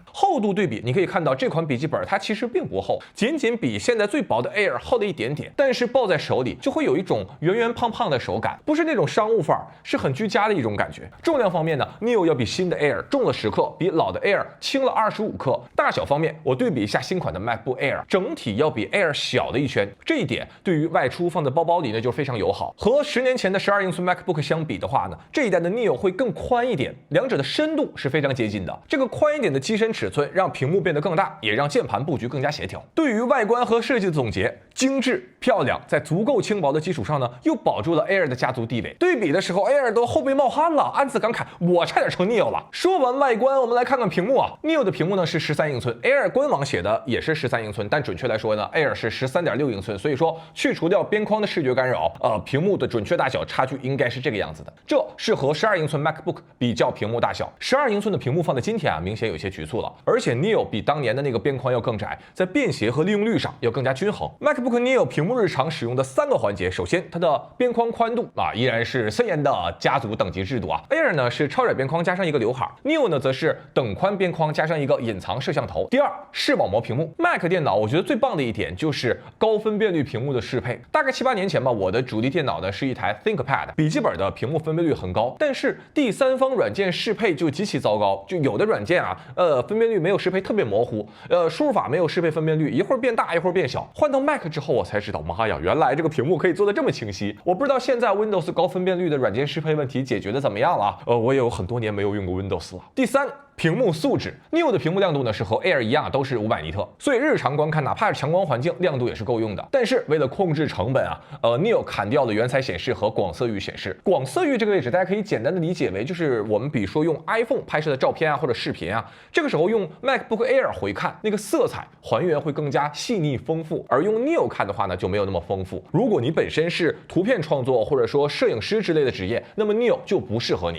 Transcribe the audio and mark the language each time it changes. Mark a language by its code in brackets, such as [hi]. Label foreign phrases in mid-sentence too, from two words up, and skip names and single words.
[zh] 厚度对比，你可以看到這款筆記本它其實並不厚，僅比現在最薄的 Air 厚了一點點，但是抱在手裡就會有一種圓圓胖胖的手感，不是那種商務範兒，是很居家的一種感覺。重量方面呢 ，Neo 要比新的 Air 重了10克，比老的 Air 輕了25克。大小方面，我對比一下新款的 MacBook Air， 整體要比 Air 小了一圈，這一點對於外出放在包包裡呢就非常友好。和10年前的12英寸 MacBook 相比的話呢，這一代的 Neo 会更寬一點，兩者的深度是非常接近的。這個寬一點的機身尺寸讓屏幕變得更大，也讓鍵盤布局更加協調。對於外觀和設計的總結， 精致漂亮，在足夠輕薄的基礎上呢，又保住了 Air 的家族地位。对比的时候 ，Air 都后背冒汗了，暗自感慨我差点成 Neo 了。说完外觀，我們來看看屏幕啊。Neo 的屏幕呢是13英寸 ，Air 官網寫的也是13英寸，但準確來說呢 ，Air 是13.6英寸，所以說去除掉邊框的視覺干擾，屏幕的準確大小差距應該是這個樣子的。這是和12英寸 MacBook 比較屏幕大小，12英寸的屏幕放在今天啊，明顯有些局促了，而且 Neo 比當年的那個邊框要更窄，在便携和利用率上要更加均衡。MacBook Neo 屏幕日常使用的3個環節，首先它的邊框寬度啊，依然是森嚴的家族等級制度啊。Air 呢是超窄邊框加上一個劉海 ，Neo 呢則是等寬邊框加上一個隱藏攝像頭。第二，視網膜屏幕 ，Mac 電腦我覺得最棒的一點就是高分辨率屏幕的適配。大概7、8年前吧，我的主力電腦呢是一台 ThinkPad， 筆記本的屏幕分辨率很高，但是第三方軟件適配就極其糟糕，就有的軟件啊，分辨率沒有適配特別模糊，輸入法沒有適配分辨率，一會兒變大一會兒變小。換到 Mac 之後，我才知道，媽呀，原來這個屏幕可以做得這麼清晰。我不知道現在 Windows 高分辨率的軟件適配問題解決的怎麼樣了，我也有很多年沒有用過 Windows 了。第三，屏幕素質 ，Neo 的屏幕亮度呢是和 Air 一樣，都是500尼特，所以日常觀看哪怕是强光環境，亮度也是夠用的。但是為了控制成本啊，Neo 砍掉了原彩顯示和廣色域顯示。廣色域這個位置，大家可以簡單的理解為，就是我們比如說用 iPhone 拍攝的照片啊或者視頻啊，這個時候用 MacBook Air 回看，那個色彩還原會更加細膩豐富，而用 Neo 看的話呢，就沒有那麼豐富。如果你本身是圖片創作或者說攝影師之類的職業，那麼 Neo 就不適合你。